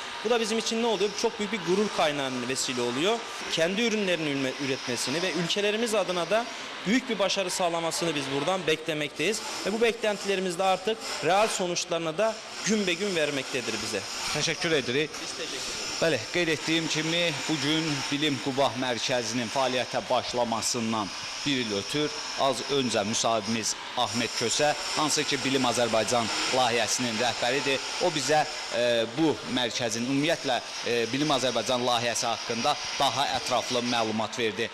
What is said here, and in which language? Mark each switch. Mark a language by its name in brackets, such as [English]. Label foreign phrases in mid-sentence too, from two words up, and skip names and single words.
[Turkish] Bu da bizim için ne oluyor? Çok büyük bir gurur kaynağına vesile oluyor. Kendi ürünlerini üretmesini ve ülkelerimiz adına da büyük bir başarı sağlamasını biz buradan beklemekteyiz. Ve bu beklentilerimiz de artık real sonuçlarına da gün be gün vermektedir bize. [Azerbaijani] Təşəkkür edirik. [Turkish] Biz teşekkür ederiz. [Azerbaijani] Bəli, qeyd etdiyim kimi bugün Bilim Quba mərkəzinin fəaliyyətə başlamasından bir il ötür. Az öncə müsahibimiz Ahmet Kösə, hansı ki Bilim Azərbaycan layihəsinin rəhbəridir. O bizə bu mərkəzin ümumiyyətlə Bilim Azərbaycan layihəsi haqqında daha ətraflı məlumat verdi.